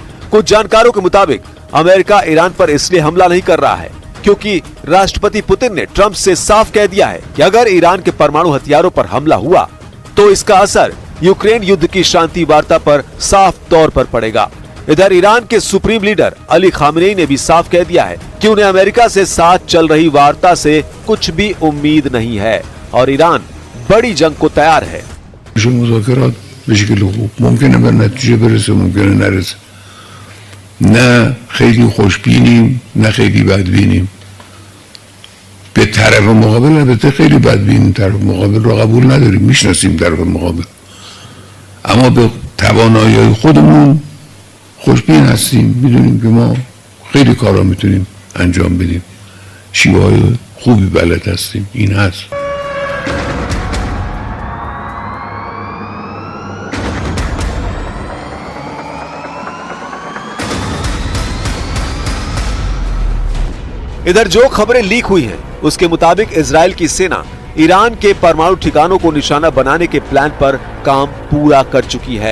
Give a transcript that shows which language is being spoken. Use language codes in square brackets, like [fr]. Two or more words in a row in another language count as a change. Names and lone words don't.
[hi] कुछ जानकारों के मुताबिक अमेरिका ईरान पर इसलिए हमला नहीं कर रहा है क्योंकि राष्ट्रपति पुतिन ने ट्रंप से साफ कह दिया है कि अगर ईरान के परमाणु हथियारों पर हमला हुआ तो इसका असर यूक्रेन युद्ध की शांति वार्ता पर साफ तौर पर पड़ेगा। इधर ईरान के सुप्रीम लीडर अली खामेनेई ने भी साफ कह दिया है कि उन्हें अमेरिका से साथ चल रही वार्ता से कुछ भी उम्मीद नहीं है और ईरान बड़ी जंग को तैयार है। [fa] مذاکرات به شکل خوب ممکنه به نتیجه برسه، ممکنه نرسه. نه خیلی خوشبینیم نه خیلی بدبینیم. به طرف مقابل البته خیلی بدبینیم، طرف مقابل رو قبول نداریم، میشناسیم طرف مقابل، اما به توانایی خودمون خوشبین هستیم، میدونیم که ما خیلی کارا میتونیم انجام بدیم، شیوه های خوبی بلد هستیم. این هست. [hi] इधर जो खबरें लीक हुई हैं, उसके मुताबिक इजराइल की सेना ईरान के परमाणु ठिकानों को निशाना बनाने के प्लान पर काम पूरा कर चुकी है।